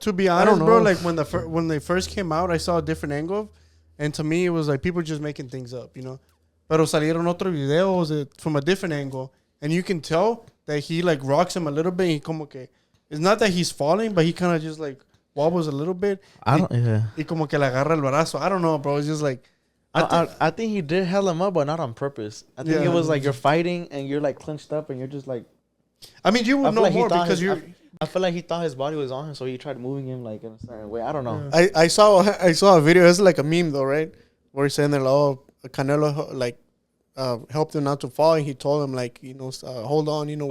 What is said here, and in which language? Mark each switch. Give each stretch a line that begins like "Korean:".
English: To be honest, bro, like when they first came out, I saw a different angle, and to me, it was like people just making things up, you know. Pero salieron otros videos from a different angle, and you can tell that he like rocks him a little bit. He como que, it's not that he's falling, but he kind of just like wobbles a little bit.
Spanish: Y como que le agarra el brazo.
English: I don't know, bro. It's just like. I think he did held him up, but not on purpose. I think it was like you're fighting and you're like clenched up and you're just like. I mean, you would know more because you're. I feel like he thought his body was on him, so he tried moving him like in a certain way. I don't know. Yeah. I saw a video. It's like a meme though, right? Where he's saying that, oh, Canelo like helped him not to fall, and he told him like, you know, hold on, you know.